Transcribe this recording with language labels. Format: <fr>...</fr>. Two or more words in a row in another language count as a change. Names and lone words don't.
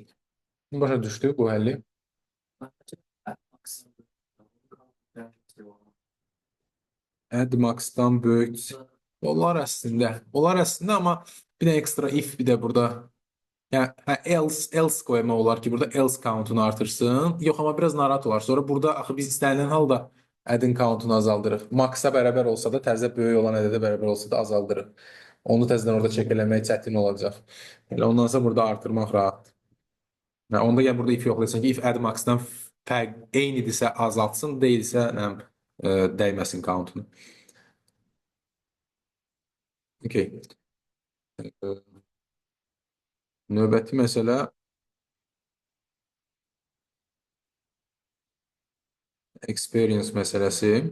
<az>Başa düşdük bu həlli. Add max-dan böyük. Onlar əslində amma bir də ekstra if bir də burada. Yəni hə, else qoymaq olar ki, burada else countunu artırsın. Yox, amma biraz narahat olar. Sonra burada axı biz istənilən halda add-in countunu azaldırıq. Max-a bərabər olsa da, təzə böyük olan ədədə bərabər olsa da azaldırıq. Onu təzədən orada çək eləmək çətin olacaq. Elə ondansa burada artırmaq rahat. Yəni onda gəl burada if yoxlayırsan ki, if add max-dan fərq eynidirsə azaltsın, deyilsə nə dəyməsin countunu. Okay. Növbəti məsələ experience məsələsi.</az>